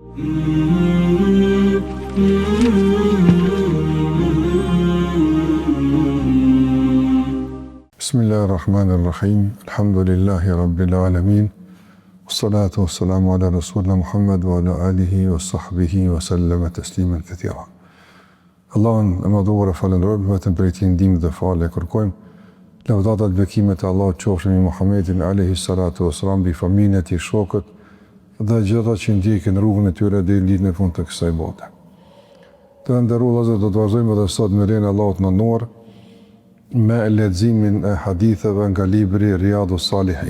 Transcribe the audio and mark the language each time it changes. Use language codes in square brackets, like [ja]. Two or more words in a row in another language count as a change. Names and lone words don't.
[ar] بسم الله الرحمن الرحيم. الحمد لله رب العالمين والصلاة والسلام على رسولنا محمد وعلى آله وصحبه وسلم تسليما كثيرا. [sq] Allahun e madhuar falenderojmë, vetëm për ti ndihmë dhe falë kërkojmë. Lavdata dhe bekimet e Allahut qofshin mbi Muhammedin [ar] عليه الصلاة والسلام, [sq] bi familjen e tij, shokët dhe gjithë ata që ndjekin rrugën e tyre deri në ditën e fundit të kësaj bote. Të nderuar vëllezër, do të vazhdojmë edhe sot me lejen e Allahut të mënduar me leximin e haditheve nga libri Riyadus Salihin.